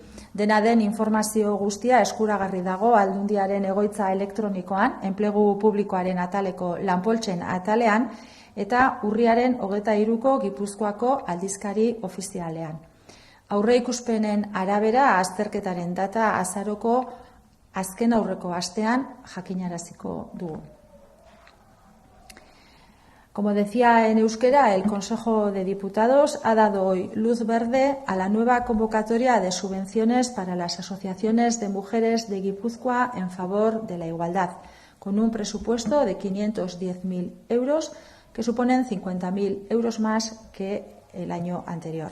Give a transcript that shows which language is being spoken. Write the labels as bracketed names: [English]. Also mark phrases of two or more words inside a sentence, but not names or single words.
[Basque] Dena den informazio guztia eskuragarri dago aldundiaren egoitza elektronikoan, enplegu publikoaren ataleko lanpoltsen atalean eta urriaren 23ko Gipuzkoako aldizkari ofizialean. Aurre ikuspenen arabera azterketaren data azaroko azken aurreko astean jakinaraziko dugu. [Spanish] Como decía en euskera, el Consejo de Diputados ha dado hoy luz verde a la nueva convocatoria de subvenciones para las asociaciones de mujeres de Guipúzcoa en favor de la igualdad, con un presupuesto de 510.000 euros, que suponen 50.000 euros más que el año anterior.